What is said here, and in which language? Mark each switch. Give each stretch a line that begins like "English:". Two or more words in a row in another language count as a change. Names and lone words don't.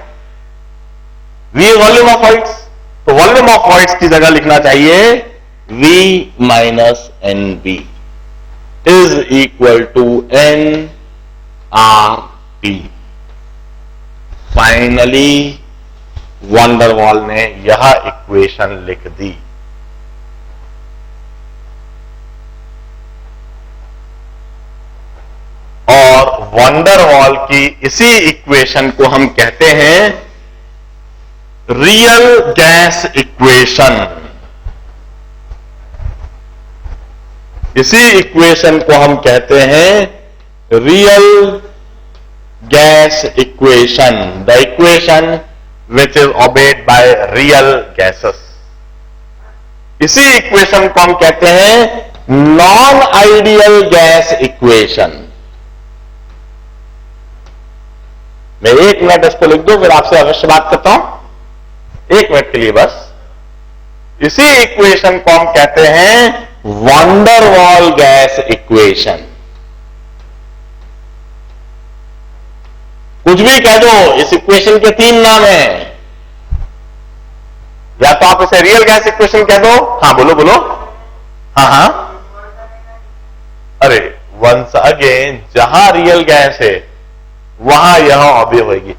English: V volume of voids, so volume of voids
Hindi: की जगह लिखना चाहिए
English: V minus NB is equal to nRT.
Hindi: फाइनली van der Waal ने यह इक्वेशन लिख दी. और van der Waal की इसी इक्वेशन को हम कहते हैं
English: real gas equation.
Hindi: इसी इक्वेशन को हम कहते हैं
English: real gas equation, the equation which is obeyed by real gases.
Hindi: इसी इक्वेशन को हम कहते हैं
English: non ideal gas equation.
Hindi: मैं 1 मिनट इसको लिख दूं, फिर आपसे अवश्य बात करता हूं. 1 मिनट के लिए बस. इसी इक्वेशन को हम कहते हैं van der Waal
English: gas equation.
Hindi: कुछ भी कह दो, इस इक्वेशन के 3 नाम हैं. या तो आप इसे
English: real gas equation
Hindi: कह दो. हाँ बोलो बोलो. हाँ हाँ
English: once again
Hindi: जहां
English: real gas
Hindi: है वहां यह हॉबी होगी।